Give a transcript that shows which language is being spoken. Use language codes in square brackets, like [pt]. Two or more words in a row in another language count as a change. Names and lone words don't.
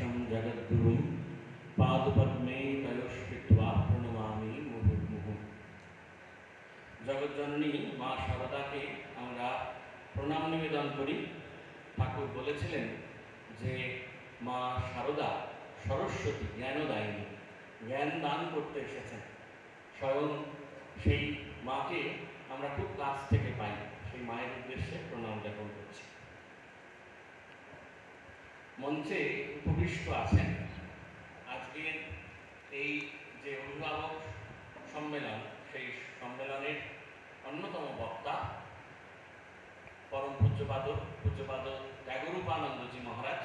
[sa] जगद्गुरुं पादपद्मे तयोस्कृत्वा प्रणमामि मुहुर्मुहुः। [bn] জগজ্জননী মা শারদাকে আমরা প্রণাম নিবেদন করি। ঠাকুর বলেছিলেন যে মা শারদা সরস্বতী, জ্ঞানদায়িনী, জ্ঞান দান করতে এসেছেন। স্বয়ং সেই মাকে আমরা খুব কাছ থেকে পাই। সেই মায়ের উদ্দেশ্যে প্রণাম জ্ঞাপন করছি। মঞ্চে উপবিষ্ট আছেন আজকের এই যে অভিভাবক সম্মেলন, সেই সম্মেলনের অন্যতম বক্তা পরম পূজ্যপাদ ত্যাগরূপানন্দজি মহারাজ।